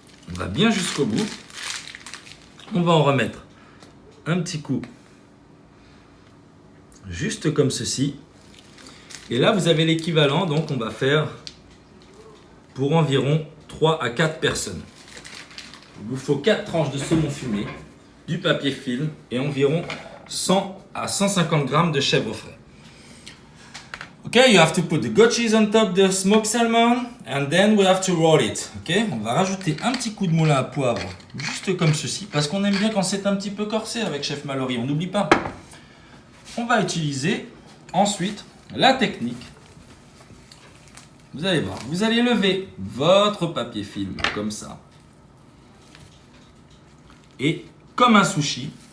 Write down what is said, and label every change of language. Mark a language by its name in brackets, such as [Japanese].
[French] On va bien jusqu'au bout. On va en remettre un petit coup, juste comme ceci. Et là, vous avez l'équivalent, donc on va faire pour environ 3 à 4 personnes. Il vous faut 4 tranches de saumon fumé, du papier film et environ 100 à 150 grammes de chèvre frais. [English] Okay, you have to put the goat cheese on top the smoked salmon and then we have to roll it. [French] Okay, on va rajouter un petit coup de moulin à poivre, juste comme ceci, parce qu'on aime bien quand c'est un petit peu corsé avec Chef Mallory, on n'oublie pas. On va utiliser ensuite la technique. Vous allez voir, vous allez lever votre papier film comme ça. Et comme un sushi,